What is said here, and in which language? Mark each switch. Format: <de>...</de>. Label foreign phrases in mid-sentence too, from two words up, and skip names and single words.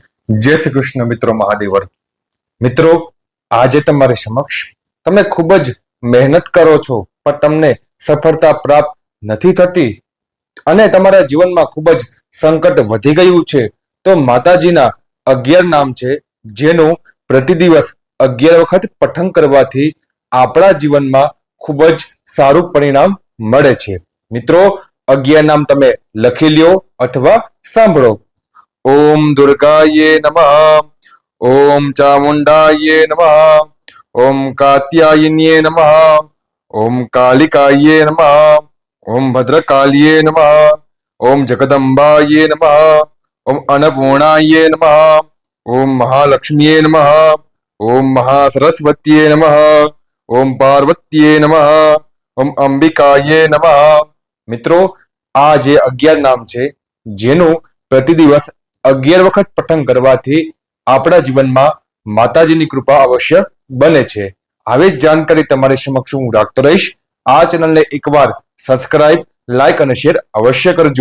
<gu>જય શ્રી કૃષ્ણ મિત્રો મહાદેવર મિત્રો આજે તમારી સમક્ષ તમે ખૂબ જ મહેનત કરો છો પણ તમને સફળતા પ્રાપ્ત નથી થતી અને તમારા જીવનમાં ખૂબ જ સંકટ વધી ગયું છે તો માતાજીના 11 નામ છે જેનું પ્રતિ દિવસ 11 વખત પઠન કરવાથી આપણા જીવનમાં ખૂબ જ સારું પરિણામ મળે છે મિત્રો 11 નામ તમે લખી લ્યો અથવા સાંભળો।</gu> <sa>ओम दुर्गाये नमः, ओम चामुंडाये नमः, ओम कात्यायन्ये नमः, ओम कालिकाये नमः, ओम भद्रकाल्ये नमः, ओम जगदम्बाये नमः, ओम अन्नपूर्णाये नमः, ओम महालक्ष्मीये नमः, ओम महासरस्वत्ये नमः, ओम पार्वत्ये नमः, ओम अंबिकाये नमः।</sa> <gu>મિત્રો આ જે 11 નામ છે જેનું પ્રતિ દિવસ 11 વખત પઠન કરવાથી આપણા જીવનમાં માતાજીની કૃપા અવશ્ય બને છે। આવી જ જાણકારી તમારી સમક્ષ હું રાખતો રહીશ। આ ચેનલને એકવાર સબસ્ક્રાઇબ, લાઈક અને શેર અવશ્ય કરજો।</gu>